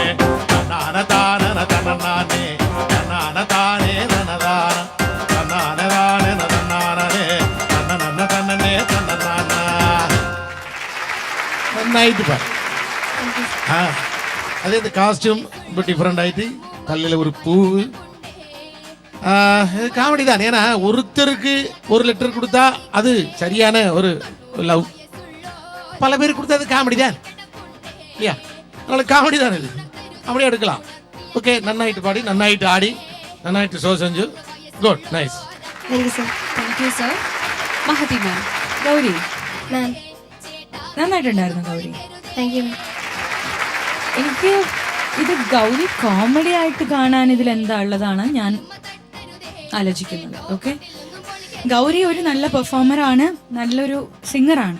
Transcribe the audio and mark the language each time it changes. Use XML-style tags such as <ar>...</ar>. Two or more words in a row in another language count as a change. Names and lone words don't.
<ml>തന്നാന താനന തന്നാനേ, തന്നാന താനേ നനതാന, തന്നാന താനേ തന്നാനേ, തന്നന തന്നേ തന്നാന. നന്നായിട്ട് പാടും. ആ, അതായത് കാസ്റ്റ്യൂം ഇപ്പൊ ഡിഫറെന്റ് ആയിട്ട് തലയിലെ ഒരു പൂവ്,</ml> <ta>காமெடி தான். ஏன்னா ஒருத்தருக்கு ஒரு லெட்டர் கொடுத்தா அது சரியான ஒரு லவ், பல பேருக்கு கொடுத்தா அது காமெடி தான் இல்லையா? அதனால காமெடி தான் இது, அப்படியே எடுக்கலாம். ஓகே, நன்னாயிட்டு பாடி, நன்னாயிட்டு ஆடி, நன்னாயிட்டு ஷோ செஞ்சு,</ta> <en>Good, nice. Thank you sir. Thank you sir. Mahathi ma'am.</en> <ml>ഗൗരി, മാം നന്നായിട്ടുണ്ടായിരുന്നു ഗൗരി.</ml> <en>Thank you ma'am.</en> <ml>എനിക്ക് ഇത് ഗൗരി കോമഡി ആയിട്ട് കാണാൻ ഇതിൽ എന്താ ഉള്ളതാണ് ഞാൻ ആലോചിക്കുന്നത്. ഓക്കെ, ഗൗരി ഒരു നല്ല പെർഫോമറാണ്, നല്ലൊരു സിംഗറാണ്.</ml>